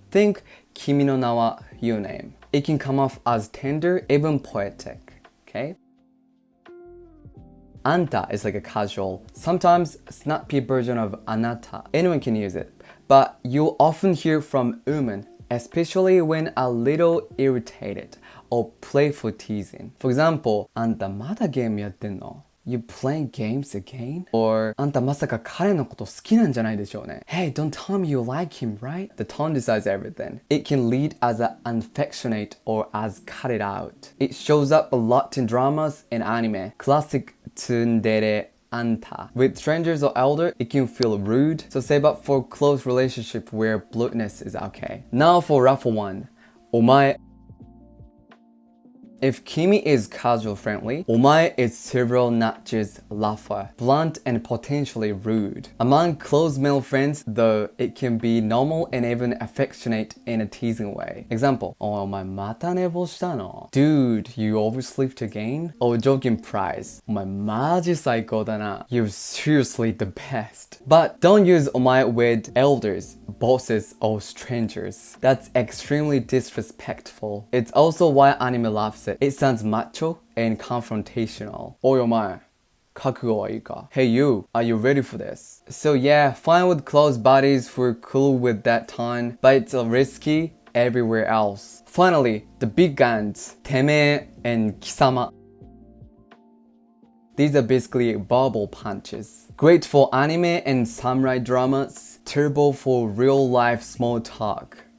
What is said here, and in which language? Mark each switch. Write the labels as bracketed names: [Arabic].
[English] Think [Japanese] 君の名は [English] your name. It can come off as tender, even poetic. Okay? Anta is like a casual, sometimes snappy version of ANATA. Anyone can use it. But you'll often hear from women,especially when a little irritated or playful teasing. For example, [Japanese] あんたまだゲームやってんの? [English] You playing games again? [Japanese] Or あんたまさか彼のこと好きなんじゃないでしょうね? [English] Hey, don't tell me you like him, right? The tone decides everything. It can lead as an affectionate or as cut it out. It shows up a lot in dramas and anime. Classic tsundere anta. With strangers or elder, it can feel rude, so save up for close relationship where bluntness is okay. Now for rough one, omae. If kimi is casual friendly, omae is several notches rougher, blunt and potentially rude. Among close male friends, though, it can be normal and even affectionate in a teasing way. Example, [Japanese] お前また寝坊したの? [English] Dude, you overslept again? Or joking prize, [Japanese] お前マジ最高だな. [English] You're seriously the best. But don't use omae with elders, bosses, or strangers. That's extremely disrespectful. It's also why anime loves it. It sounds macho and confrontational. [Japanese] おいお前、覚悟はいいか? [English] Hey you, are you ready for this? So yeah, fine with close buddies who are cool with that tone, but it's risky everywhere else. Finally, the big guns, temee and kisama. These are basically verbal punches. Great for anime and samurai dramas, terrible for real-life small talk.